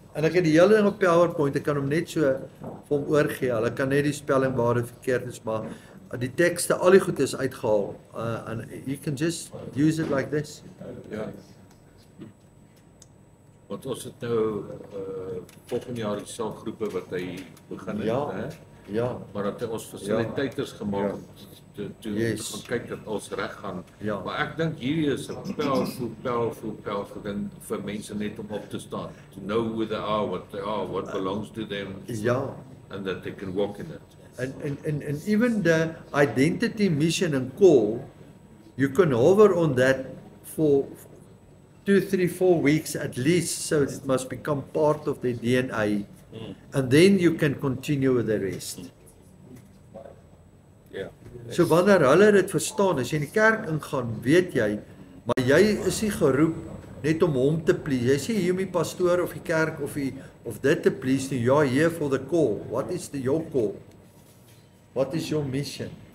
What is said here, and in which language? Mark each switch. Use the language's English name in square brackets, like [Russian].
[Afrikaans] En ek het die hele ding op PowerPoint, ek kan hom net so vir hom oorgee. Hulle kan net die spelling waar dit verkeerd is, maar die tekste, al die goed is uitgehaal. [English] And you can just use it like this. [Afrikaans] Ja. Want ons het nou volgende jaar die selgroepe wat hy begin het, Ja. hè? Ja. Maar dat hy ons fasiliteiters gemaak om te [English] Yes. [Afrikaans] gaan kyk dat ons reg gaan. Ja. Maar ek dink hierdie is 'n powerful ding vir mense net om op te staan. [English] To know who they are, what belongs to them, [Afrikaans] Ja. [English] and that they can walk in it. And even the identity, mission and call, you can hover on that for 2, 3, 4 weeks at least, so it must become part of their DNA. And then you can continue with the rest. [Afrikaans] Ja. So wanneer hulle dit verstaan, as jy in die kerk ingaan, weet jy, maar jy is nie geroep net om hom te please. Jy sê hier om die pastoor of die kerk of dit te please nie. [English] Ja, here for the call. What is your call? What is your mission?